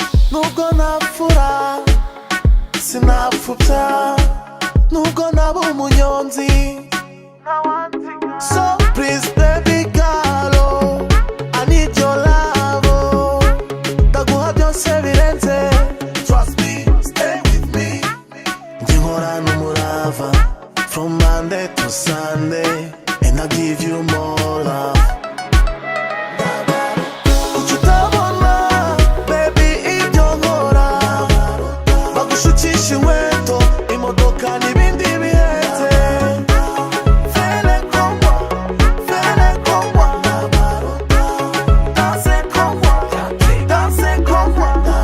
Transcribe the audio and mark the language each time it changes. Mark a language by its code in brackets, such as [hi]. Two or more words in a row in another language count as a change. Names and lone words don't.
[rw] Nubwo napfura, sinapfubya. Nubwo naba umunyonzi. [en] So please, baby girl, oh, I need your love, oh. [rw] Ndaguha byose birenze. [en] Trust me, stay with me. [rw] Njye nkorana umurava, [en] from Monday to Sunday, and I give you more love. [rw] Kuki utabona, baby, ibyo nkora? Bagushukisha inkweto, imodoka n'ibindi bihenze. [fr] Fais les convois, fais les convois. Danse convois, danse convois.